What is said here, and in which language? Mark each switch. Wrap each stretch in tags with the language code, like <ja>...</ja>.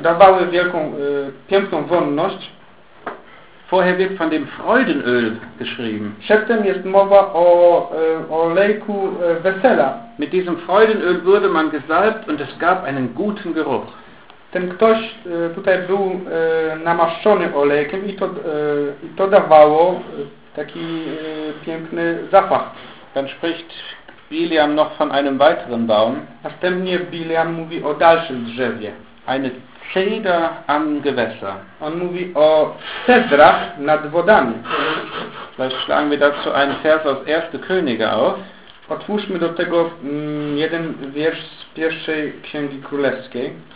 <pl>Dawały wielką, piękną wonność.</pl> <de>Vorher wird von dem Freudenöl geschrieben.</de> <pl>Przedtem jest mowa o olejku wesela.</pl> <de>Mit diesem Freudenöl wurde man gesalbt und es gab einen guten Geruch.</de> <pl>Ten ktoś tutaj był namaszczony olejkiem i to dawało taki piękny zapach.</pl> <de>Dann spricht Biliam noch von einem weiteren Baum.</de> <pl>Następnie Biliam mówi o dalszym drzewie.</pl> <de>Eine Zeder am Gewässer.</de> <pl>On mówi o cedrach nad wodami.</pl> <de>Vielleicht schlagen wir dazu einen Vers aus 1. Könige auf.</de> <pl>Otwórzmy do tego jeden wiersz z pierwszej Księgi Królewskiej.</pl>